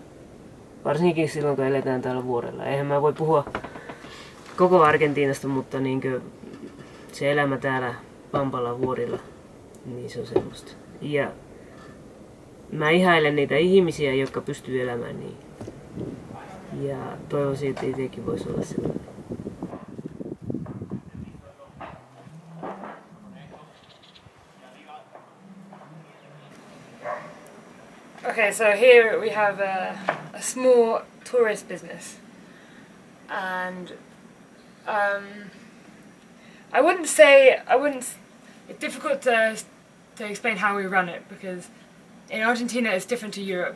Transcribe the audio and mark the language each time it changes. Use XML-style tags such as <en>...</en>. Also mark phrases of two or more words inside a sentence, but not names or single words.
<fi>Varsinkin silloin, kun eletään täällä vuorella. Eihän mä voi puhua koko Argentiinasta, mutta niinkö se elämä täällä Pampalla vuorilla, niin se on semmoista. Ja mä ihailen niitä ihmisiä, jotka pystyy elämään niin. Ja toivoisin, että itsekin voisi olla sellainen.</fi> <en>Okay, so here we have a small tourist business, and it's difficult to explain how we run it, because in Argentina it's different to Europe.</en>